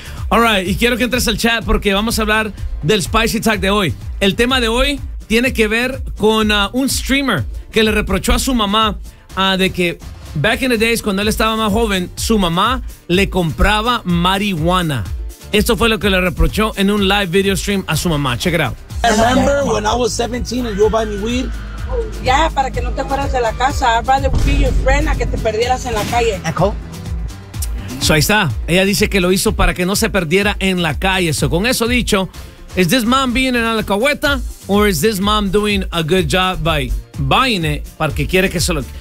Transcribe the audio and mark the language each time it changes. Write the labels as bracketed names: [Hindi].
[English] All right, [Spanish] y quiero que entres al chat porque vamos a hablar del Spicy Talk de hoy. El tema de hoy tiene que ver con un streamer que le reprochó a su mamá de que [English] back in the days, [Spanish] cuando él estaba más joven, su mamá le compraba marihuana. Esto fue lo que le reprochó en un live video stream a su mamá. [English] Check it out. Remember when I was 17 and you buy me weed? [Spanish] Yeah, para que no te fueras de la casa. [English] I'd rather be your friend [Spanish] a que te perdieras en la calle. Echo. So ahí está. Ella dice que lo hizo para que no se perdiera en la calle. So con eso dicho, [English] is this mom being an alcahueta or is this mom doing a good job by buying it [Spanish] para que quiere que se lo...